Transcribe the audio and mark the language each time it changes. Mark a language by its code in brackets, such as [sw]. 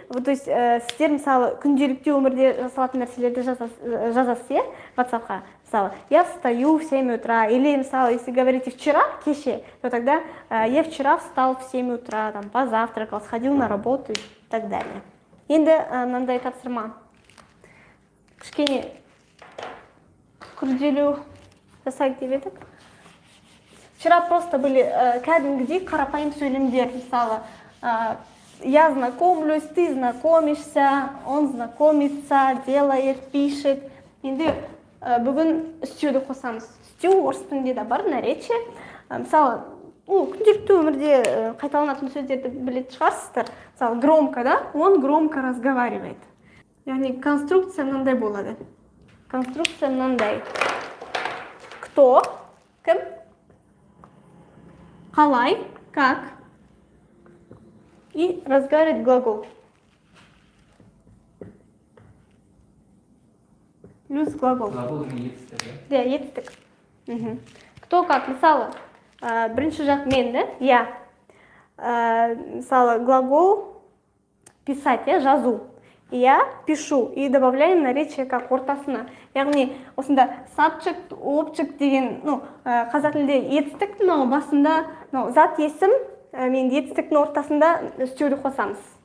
[kk] То есть, сіздер, мысалы, күнделікті өмірде жасалатын нәрселерді жазасыз, иә, WhatsApp-қа. [ru] Мысалы, я встаю в 7 утра. Или, мысалы, если говорите вчера, кеше, то тогда я вчера встал в 7 утра, там, позавтракал, сходил на работу и так далее. [kk] Енді мынандай тапсырма. Кішкене күрделеу жасайық деп едік. [ru] Вчера просто были [kk] кәдімгідей қарапайым сөйлемдер. Мысалы, я знакомлюсь, ты знакомишься, он знакомится, делает, пишет. Енді бүгін істеуді қосамыз. Істеу орыс тілінде де бар, наречие. Мысалы, күнделікті өмірде қайталанатын сөздерді білетін шығарсыздар. [ru] Мысалы, громко, да? Он громко разговаривает. [kk] Яғни конструкция мынандай болады. Конструкция мынандай. Кто? Кім? Қалай? Как? [ru] И разговаривает глагол. Плюс глагол. [kk] Глагол деген етістік, [ru] да? Да, етістік. Кто как? [kk] Мысалы, бірінші жақ мен, да? [ru] Я. Мысалы, глагол писать, я жазу. Я пишу и добавляем наречие как [kk] ортасына. Яғни, осында subject, object деген, қазақ тілінде етістік, басында зат есім, мен етістіктің ортасында үстеуді қосамыз.